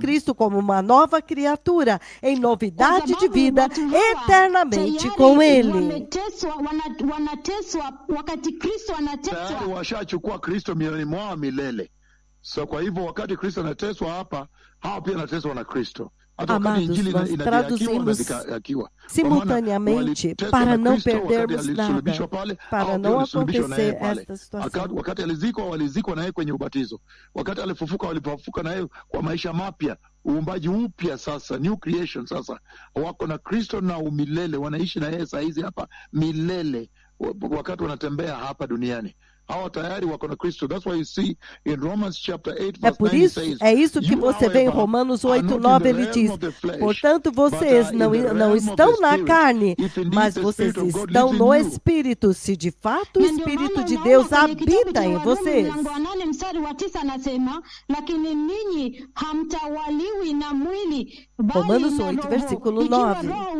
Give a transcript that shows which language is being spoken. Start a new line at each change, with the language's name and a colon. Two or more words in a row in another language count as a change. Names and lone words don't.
Portuguese: Cristo como uma nova criatura, em novidade de vida,
Swahili: watu hawa
Portuguese: eternamente
Swahili: tayari
Portuguese: com ele.
Swahili: wameteswa, wanateswa wakati Kristo Tayari anateswa. washachukua Kristo mioyoni mwao milele. So kwa hivyo wakati Kristo anateswa hapa, hao pia anateswa na Kristo.
Portuguese: Amados, nós traduzimos simultaneamente para não perdermos nada, para não acontecer esta situação.
Swahili: Wakati walizikwa naye kwenye ubatizo, wakati walipofufuka naye kwa maisha mapya, uumbaji upya sasa,
English: new creation
Swahili: sasa, wako na Kristo na umilele, wanaishi na yeye saa hizi hapa milele, wakati wanatembea hapa duniani. Hawa tayari wako na Cristo.
English: That's why you see in Romans chapter 8 verse 9 it says,
Portuguese: é isso que você vê em Romanos 8:9, ele diz: portanto, vocês não estão na carne, mas vocês estão no Espírito, se de fato o Espírito de Deus habita em vocês. Romanos 8, versículo 9.